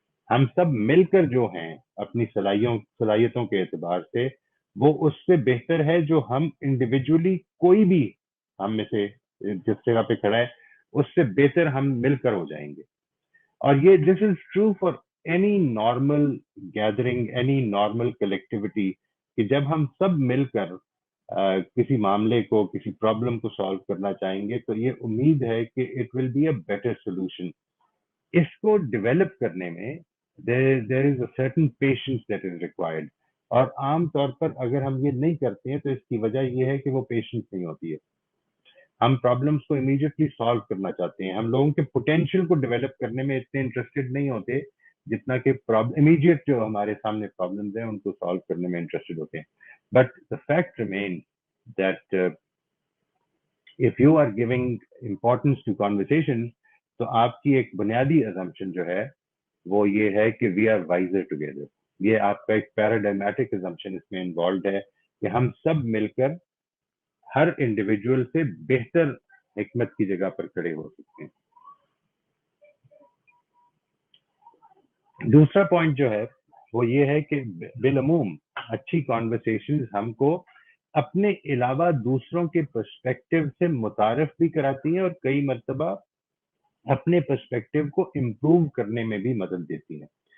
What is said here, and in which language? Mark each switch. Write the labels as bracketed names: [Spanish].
[Urdu] ہم سب مل کر جو ہیں اپنی صلاحیتوں کے اعتبار سے وہ اس سے بہتر ہے جو ہم انڈیویجولی، کوئی بھی ہم میں سے جس جگہ پہ کھڑا ہے اس سے بہتر ہم مل کر ہو جائیں گے. اور یہ [English] this is true for any normal gathering, any normal collectivity, [Urdu] کہ جب ہم سب مل کر کسی معاملے کو، کسی پرابلم کو سالو کرنا چاہیں گے تو یہ امید ہے کہ [English] It will be a better solution. [Urdu] اس کو ڈیولپ کرنے میں [English] there is a certain patience that is required. [Urdu] اور عام طور پر اگر ہم یہ نہیں کرتے ہیں تو اس کی وجہ یہ ہے کہ وہ پیشنس نہیں ہوتی ہے. ہم پرابلمس کو امیڈیٹلی سالو کرنا چاہتے ہیں، ہم لوگوں کے پوٹینشیل کو ڈیولپ کرنے میں اتنے انٹرسٹڈ نہیں ہوتے جتنا کہ امیڈیٹ جو ہمارے سامنے پرابلمز ہیں ان کو سالو کرنے میں انٹرسٹڈ ہوتے ہیں. [English] but the fact remains that if you are giving importance to conversations [Urdu] تو آپ کی ایک بنیادی assumption جو ہے وہ یہ ہے کہ [English] we are wiser together. [Urdu] یہ آپ کا ایک پیراڈائمیٹک assumption اس میں انوالوڈ ہے کہ ہم سب مل کر ہر انڈیویجول سے بہتر حکمت کی جگہ پر کھڑے ہو سکتے ہیں. دوسرا پوائنٹ جو ہے وہ یہ ہے کہ بالعموم اچھی کانورسیشنز ہم کو اپنے علاوہ دوسروں کے پرسپیکٹیو سے متعارف بھی کراتی ہیں اور کئی مرتبہ اپنے پرسپیکٹیو کو امپروو کرنے میں بھی مدد دیتی ہیں.